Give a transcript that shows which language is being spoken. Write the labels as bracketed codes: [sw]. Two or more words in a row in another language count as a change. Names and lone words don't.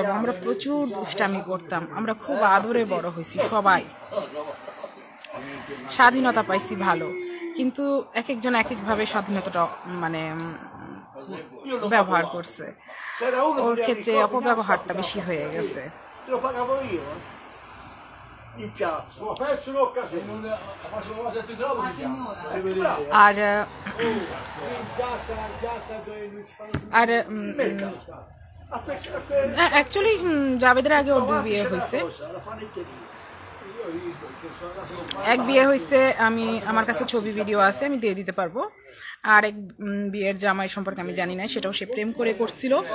[bn] আমরা প্রচুর দুষ্টামি করতাম, আমরা খুব আদরে বড় হয়েছি সবাই, স্বাধীনতা পাইছি ভালো, কিন্তু এক একজন এক একভাবে স্বাধীনতাটা মানে ব্যবহার করছে। ওর ক্ষেত্রে অপব্যবহারটা বেশি হয়ে গেছে। [it] in piazza. Ma perso l'occasione, non ma sono andati a teatro. La signora. [bn] আর [it] In piazza dove non ci fanno [bn] আর [it] Mercato. [bn] অ্যাকচুয়ালি জাভেদের আগে ওর দুই বিয়ে হয়েছে। [it] La panetteria. [bn] এক বিয়ে হয়েছে, আমি আমার কাছে ছবি ভিডিও আছে, আমি দিয়ে দিতে পারবো। আর এক বিয়ের জামাই সম্পর্কে আমি জানি না, সেটাও সে প্রেম করে করছিল।